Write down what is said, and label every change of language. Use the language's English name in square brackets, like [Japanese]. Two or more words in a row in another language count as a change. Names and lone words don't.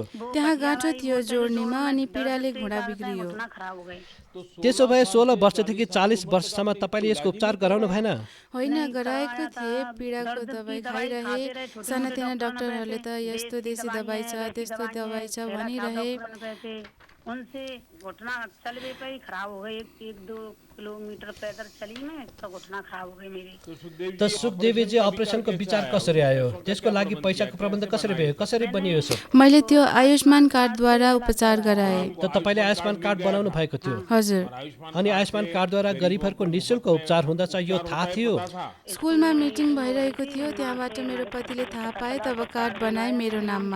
[Nepali] त्यहाँ गाँठो थियो जोड्नेमा अनि पीडाले घोडा बिग्रियो। त्यसो भए 16 वर्षदेखि 40 वर्षसम्म तपाईँले यसको उपचार गराउनु भएन? होइन, गराएको थिएँ, पीडाको दबाई खाइरहे। सानातिना डाक्टरहरूले त यस्तो देशी दबाई छ, त्यस्तो दबाई छ भनिरहे। [Hindi] उनसे घुटना चल भी पाई, खराब हो गई। 1-2 किलोमीटर पैदल चली मैं तो घुटना खराब हो गई मेरी। [Nepali] त सुखदेवीजी, अपरेसनको विचार कसरी आयो? त्यसको लागि पैसाको प्रबन्ध कसरी भयो? कसरी बनियो सर? मैले त्यो आयुष्मान कार्डद्वारा उपचार गराएँ। त तपाईँले आयुष्मान कार्ड बनाउनु भएको थियो? हजुर। अनि आयुष्मान कार्डद्वारा गरिबहरूको निःशुल्क उपचार हुँदछ यो थाहा थियो? स्कुलमा मिटिङ भइरहेको थियो, त्यहाँबाट मेरो पतिले थाहा पाए, तब कार्ड बनाए मेरो नाममा।